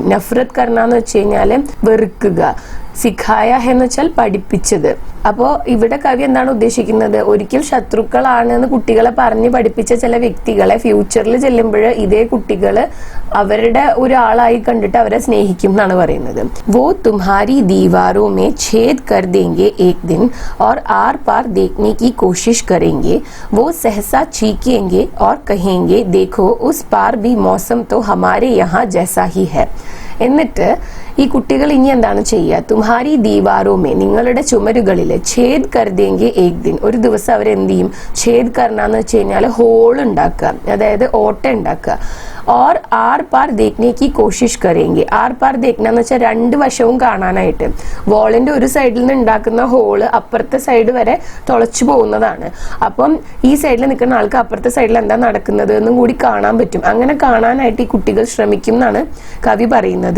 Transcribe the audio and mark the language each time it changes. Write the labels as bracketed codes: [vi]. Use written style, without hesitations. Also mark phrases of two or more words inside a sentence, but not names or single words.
[hi] नफ़रत करना [ml] എന്ന് വെച്ച് കഴിഞ്ഞാൽ വെറുക്കുക, സിഖായ എന്ന് വെച്ചാൽ പഠിപ്പിച്ചത്. അപ്പോൾ ഇവിടെ കവി എന്താണ് ഉദ്ദേശിക്കുന്നത്? ഒരിക്കൽ ശത്രുക്കളാണ് എന്ന് കുട്ടികളെ പറഞ്ഞ് പഠിപ്പിച്ച ചില വ്യക്തികളെ ഫ്യൂച്ചറിൽ ചെല്ലുമ്പോൾ ഇതേ കുട്ടികൾ അവരുടെ ഒരാളായി കണ്ടിട്ട് അവരെ സ്നേഹിക്കും എന്നാണ് പറയുന്നത്. [hi] वो तुम्हारी दीवारों में छेद कर देंगे एक दिन और आर पार देखने की कोशिश करेंगे, वो सहसा चीखेंगे और कहेंगे देखो उस पार भी मौसम तो हमारे यहाँ जैसा ही है. [ml] എന്നിട്ട് ഈ കുട്ടികൾ ഇനി എന്താണ് ചെയ്യുക? [hi] तुम्हारी दीवारों में, [ml] നിങ്ങളുടെ ചുമരുകളിൽ [hi] छेद कर देंगे एक दिन, [ml] ഒരു ദിവസം അവരെന്ത് ചെയ്യും? [hi] छेद करना [ml] വെച്ച് കഴിഞ്ഞാൽ ഹോൾ ഉണ്ടാക്കുക, അതായത് ഓട്ട ഉണ്ടാക്കുക. [hi] और आर पार देखने की कोशिश करेंगे. आर पार देखना [ml] എന്ന് വെച്ചാൽ രണ്ട് വശവും കാണാനായിട്ട്. വോളിന്റെ ഒരു സൈഡിൽ നിന്ന് ഉണ്ടാക്കുന്ന ഹോള് അപ്പുറത്തെ സൈഡ് വരെ തുളച്ചു പോകുന്നതാണ്. അപ്പം ഈ സൈഡിൽ നിൽക്കുന്ന ആൾക്ക് അപ്പുറത്തെ സൈഡിൽ എന്താ നടക്കുന്നത് എന്നും കൂടി കാണാൻ പറ്റും. അങ്ങനെ കാണാനായിട്ട് ഈ കുട്ടികൾ ശ്രമിക്കും എന്നാണ് കവി പറയുന്നത്.